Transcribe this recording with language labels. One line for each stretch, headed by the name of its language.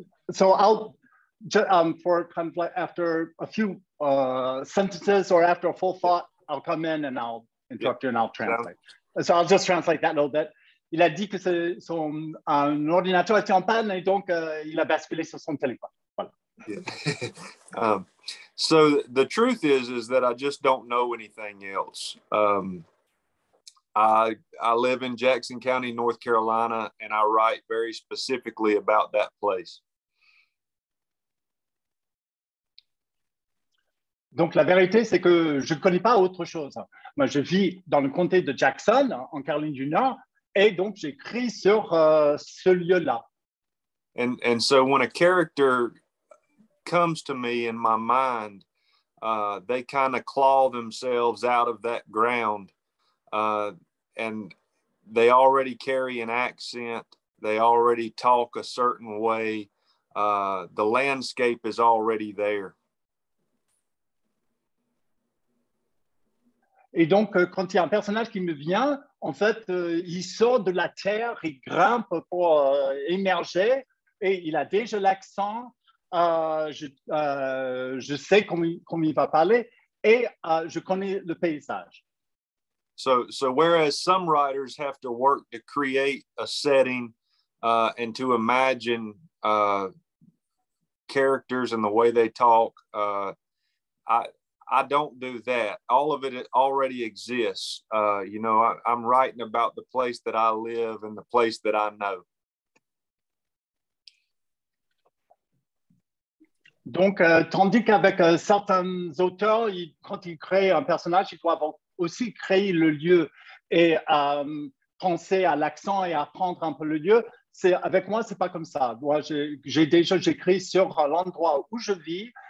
English: So I'll for kind of like after a few sentences or after a full thought, I'll come in and I'll interrupt you and I'll translate. So I'll just translate that a little bit.
French: Il a dit que son ordinateur était en panne et donc il a basculé sur son téléphone. Voilà.
English: Yeah. So the truth is that I just don't know anything else. I live in Jackson County, North Carolina, and I write very specifically about that place.
French: Donc la vérité, c'est que je ne connais pas autre chose. Moi, je vis dans le comté de Jackson, en Caroline du Nord, et donc j'écris sur ce lieu-là.
English: And so when a character comes to me in my mind, they kind of claw themselves out of that ground, and they already carry an accent. They already talk a certain way. The landscape is already there.
French: Et donc, quand il y a un personnage qui me vient, en fait, il sort de la terre, il grimpe pour émerger, et il a déjà l'accent. Je sais comment il va parler, et je connais le paysage.
English: So whereas some writers have to work to create a setting and to imagine characters and the way they talk, I don't do that. All of it already exists. I'm writing about the place that I live and the place that I know.
French: Donc, tandis qu'avec certains auteurs, quand ils créent un personnage, ils doivent aussi créer le lieu et penser à l'accent et apprendre un peu le lieu. Avec moi, c'est pas comme ça. Moi, j'écris sur l'endroit où je vis.